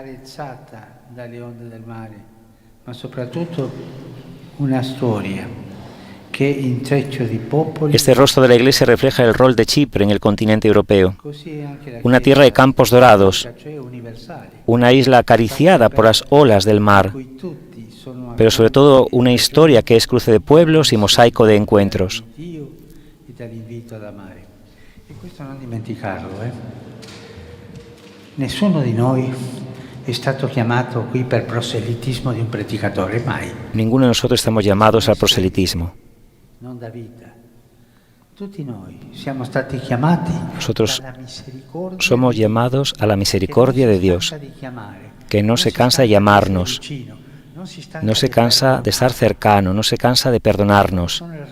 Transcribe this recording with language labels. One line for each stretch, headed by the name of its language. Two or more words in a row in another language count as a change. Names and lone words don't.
Spanish: Este rostro de la Iglesia refleja el rol de Chipre en el continente europeo, una tierra de campos dorados, una isla acariciada por las olas del mar, pero sobre todo una historia que es cruce de pueblos y mosaico de encuentros.
Italian: Questo non dimenticarlo, Nessuno di noi è stato chiamato qui per proselitismo di un predicatore, mai.
Spanish: Ninguno de nosotros estamos llamados al proselitismo. Nosotros somos llamados a la misericordia de Dios, que no se cansa de llamarnos, no se cansa de estar cercano, no se cansa de perdonarnos.